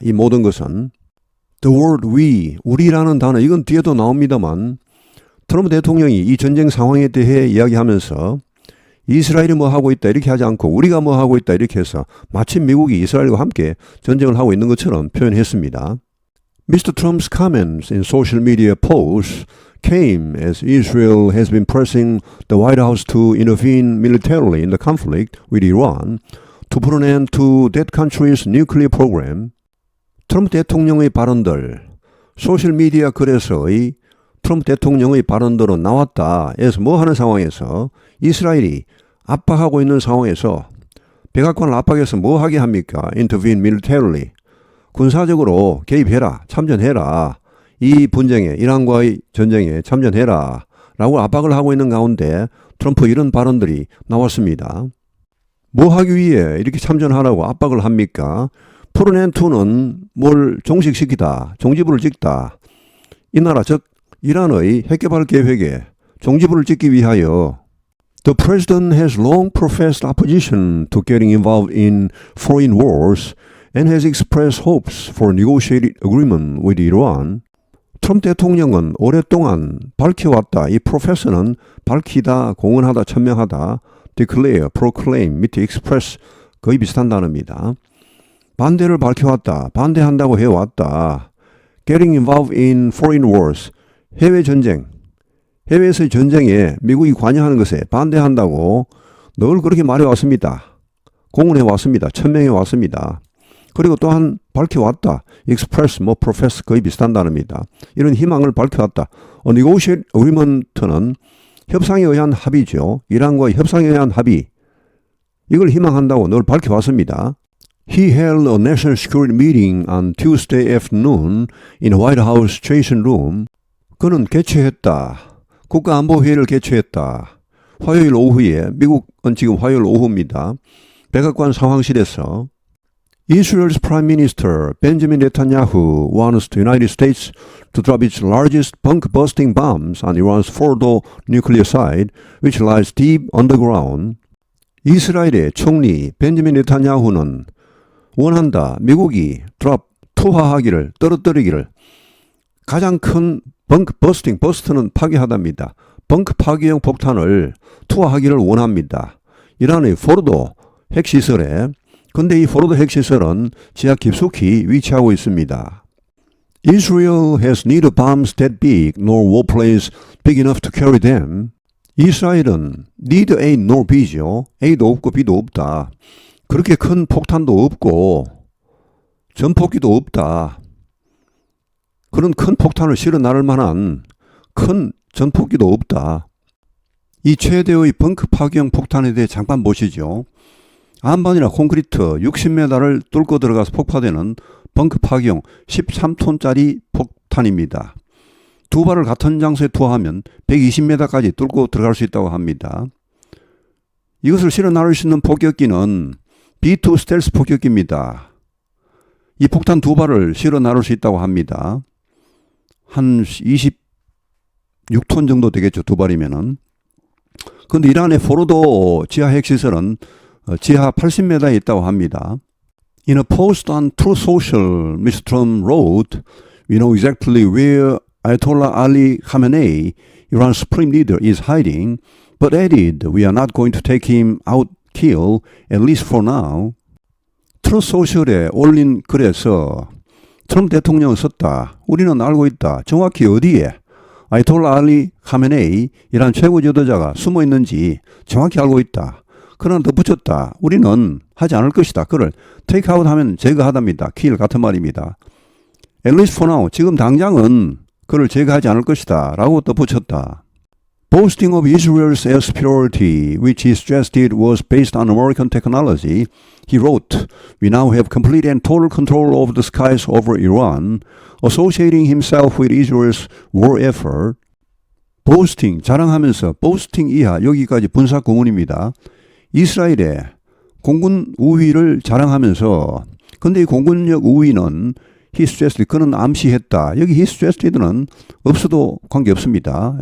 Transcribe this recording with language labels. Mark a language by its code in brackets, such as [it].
[ko] 이 모든 것은 [en] the word we, [ko] 우리라는 단어, 이건 뒤에도 나옵니다만 트럼프 대통령이 이 전쟁 상황에 대해 이야기하면서 이스라엘이 뭐 하고 있다 이렇게 하지 않고 우리가 뭐 하고 있다 이렇게 해서 마치 미국이 이스라엘과 함께 전쟁을 하고 있는 것처럼 표현했습니다. [en] Mr. Trump's comments in social media posts came as Israel has been pressing the White House to intervene militarily in the conflict with Iran to put an end to that country's nuclear program. [ko] 트럼프 대통령의 발언들, 소셜미디어 글에서의 트럼프 대통령의 발언들은 나왔다 해서 뭐 하는 상황에서 이스라엘이 압박하고 있는 상황에서 백악관을 압박해서 뭐 하게 합니까? [en] Intervene militarily. [ko] 군사적으로 개입해라, 참전해라. 이 분쟁에, 이란과의 전쟁에 참전해라. 라고 압박을 하고 있는 가운데 트럼프 이런 발언들이 나왔습니다. 뭐 하기 위해 이렇게 참전하라고 압박을 합니까? 프로넨2는 뭘 종식시키다, 종지부를 찍다. 이 나라 즉 이란의 핵개발 계획에 종지부를 찍기 위하여 [en] The president has long professed opposition to getting involved in foreign wars and has expressed hopes for negotiated agreement with Iran. [ko] 트럼프 대통령은 오랫동안 밝혀왔다. 이 profess는 밝히다, 공언하다, 천명하다, declare, proclaim, 밑에 express 거의 비슷한 단어입니다. 반대를 밝혀왔다. 반대한다고 해왔다. [en] Getting involved in foreign wars. [ko] 해외 전쟁. 해외에서의 전쟁에 미국이 관여하는 것에 반대한다고 늘 그렇게 말해왔습니다. 공언해왔습니다. 천명해왔습니다. 그리고 또한 밝혀왔다. express, profess 거의 비슷한 단어입니다. 이런 희망을 밝혀왔다. negotiate agreement는 협상에 의한 합의죠. 이란과의 협상에 의한 합의. 이걸 희망한다고 늘 밝혀왔습니다. [en] He held a national security meeting on Tuesday afternoon in the White House Station Room. [ko] 그는 개최했다. 국가안보회의를 개최했다. 화요일 오후에, 미국은 지금 화요일 오후입니다. 백악관 상황실에서 [en] Israel's Prime Minister Benjamin Netanyahu wants the United States to drop its largest bunk-busting bombs on Iran's Fordo nuclear site, which lies deep underground. [ko] 이스라엘의 총리 벤자민 네타냐후는 원한다. 미국이 drop, 투하하기를, 떨어뜨리기를 가장 큰 벙크-버스팅, 버스트는 파괴하답니다. 벙크 파괴형 폭탄을 투하하기를 원합니다. 이란의 포르도 핵시설에 근데 이 포르도 핵시설은 지하 깊숙이 위치하고 있습니다. [en] Israel has neither bombs that big nor warplanes big enough to carry them. [ko] 이스라엘은 neither A nor B죠. A도 없고 B도 없다. 그렇게 큰 폭탄도 없고 전폭기도 없다. 그런 큰 폭탄을 실어 나를 만한 큰 전폭기도 없다. 이 최대의 벙크 파괴형 폭탄에 대해 잠깐 보시죠. 안반이나 콘크리트 60m를 뚫고 들어가서 폭파되는 벙크 파괴형 13톤짜리 폭탄입니다. 두 발을 같은 장소에 투하하면 120m까지 뚫고 들어갈 수 있다고 합니다. 이것을 실어 나를 수 있는 폭격기는 B2 스텔스 폭격기입니다. 이 폭탄 두 발을 실어 나를 수 있다고 합니다. 한 26톤 정도 되겠죠. 두 발이면은. 그런데 이란의 포르도 지하 핵시설은 지하 80m에 있다고 합니다. [en] In a post on Truth Social, Mr. Trump wrote, "We know exactly where Ayatollah Ali Khamenei, Iran's supreme leader, is hiding, but added, we are not going to take him out kill, at least for now." [ko] 트루스 소셜에 올린 글에서 트럼프 대통령은 썼다. 우리는 알고 있다. 정확히 어디에 아이톨라 알리 카메네이 이란 최고 지도자가 숨어 있는지 정확히 알고 있다. 그러나 덧붙였다. 우리는 하지 않을 것이다. 그를 테이크아웃 하면 제거하답니다. 킬 같은 말입니다. [en] At least for now. [ko] 지금 당장은 그를 제거하지 않을 것이다. 라고 덧붙였다. [en] Boasting of Israel's air superiority, which he stressed was based on American technology, he wrote, "We now have complete and total control over the skies over Iran," associating himself with Israel's war effort. [ko] boasting, 자랑하면서, boasting 이하, 여기까지 분사 구문입니다. 이스라엘의 공군 우위를 자랑하면서, 근데 이 공군력 우위는 [en] he stressed, [ko] 그는 암시했다. 여기 [en] he stressed [ko] 는 없어도 관계없습니다.